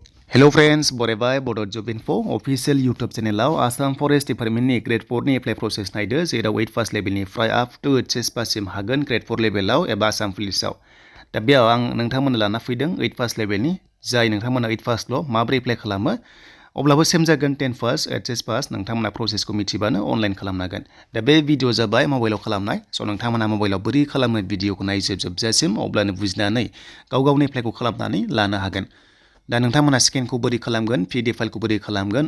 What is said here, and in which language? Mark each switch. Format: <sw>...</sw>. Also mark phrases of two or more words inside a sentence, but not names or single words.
<en>Hello friends,</en> <brx>बरायबाय Bodo Job Info</brx> <en>official YouTube channel</en> <brx>Assam Forest Department ni Grade-4 ni apply process नायदो जेराव 8</brx> <en>first level</en> <brx>निफ्राय</brx> <en>up to HS</en> <brx>पासिम हागोन Grade-4 level एबा Assam Police दा बेयाव आं नोंथांमोननो लाना फैदों 8</brx> <en>first level</en> <brx>नि जाय नोंथांमोना 8 first ल' माबोरै एप्लाइ खालामो अब्लाबो सेम जागोन 10 first HS पास नोंथांमोना प्रसेसखौ मिथिबानो अनलाइन खालामनो हागोन दा बे भिडिअ जाबाय मबाइलाव खालामनाय स' नोंथांमोना मबाइलाव बोरै खालामो भिडिअखौ नायजोबजासिम अब्लानो बुजिनानै गाव गावनि एप्लाइखौ खालामनानै लानो हागोन दा नोंथांमोना स्केनखौ बोरै खालामगोन PDF फाइलखौ बोरै खालामगोन</brx>